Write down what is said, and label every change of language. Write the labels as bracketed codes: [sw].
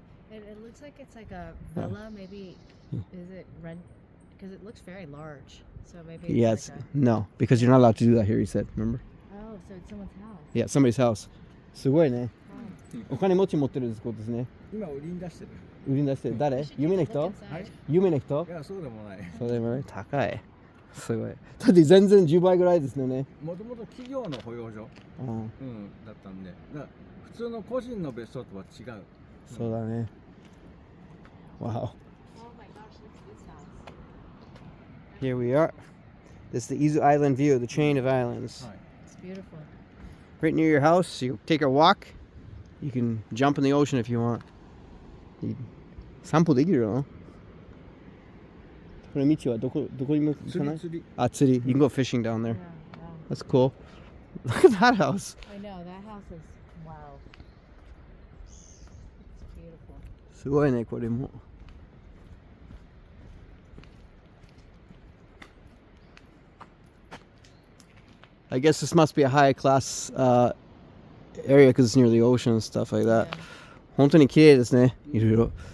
[en] It looks like it's like a villa, maybe. Is it rent? Because it looks very large. So maybe it's Yes. like No, because you're not allowed to do that here, he said. Remember? Oh, so it's someone's house. Yeah, somebody's house. [ja] すごいね。お金持ち持ってるってことですね。今売りに出してる。売りに出してる。誰？有名な人？はい。有名な人？いや、そうでもない。そうでもない。高い。すごい。だって全然10倍ぐらいですよね。もともと企業の保養所、だったんで、だから普通の個人の別荘とは違う。そうだね。 [en] Wow. Oh my gosh, look at this house. Here we are. This is the Izu Island view, the chain of islands. It's beautiful. Right near your house, you take a walk. You can jump in the ocean if you want. [ja] 散歩できるの？この道はどこにも行かない？釣り。あ、釣り。 [en] You can go fishing down there. Yeah, That's cool. Look at that house. I know, that house is wow. It's beautiful. [ja] すごいね、これも。 [en] I guess this must be a high class area because it's near the ocean and stuff like that. [ja] 本当に綺麗ですね、いろいろ。